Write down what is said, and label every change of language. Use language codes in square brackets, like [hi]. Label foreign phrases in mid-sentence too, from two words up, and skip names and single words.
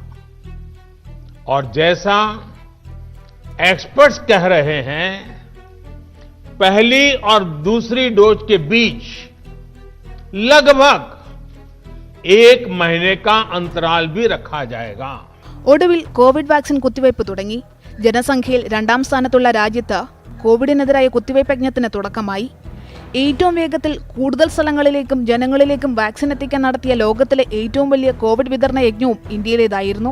[hi] और जैसा एक्सपर्ट्स कह रहे हैं, पहली और दूसरी डोज के बीच लगभग 1 महीने का अंतराल भी रखा जाएगा। [ml] ഒടുവിൽ കോവിഡ് വാക്സിൻ കുത്തിവയ്പ് തുടങ്ങി. ജനസംഖ്യയിൽ 2ാം സ്ഥാനത്തുള്ള രാജ്യത്ത് കോവിഡിനെതിരായ കുത്തിവയ്പ് യജ്ഞത്തിന് തുടക്കമായി. ഏറ്റവും വേഗത്തിൽ കൂടുതൽ സ്ഥലങ്ങളിലേക്കും ജനങ്ങളിലേക്കും വാക്സിൻ എത്തിക്കാൻ നടത്തിയ ലോകത്തിലെ ഏറ്റവും വലിയ കോവിഡ് വിതരണ യജ്ഞവും ഇന്ത്യയിലേതായിരുന്നു.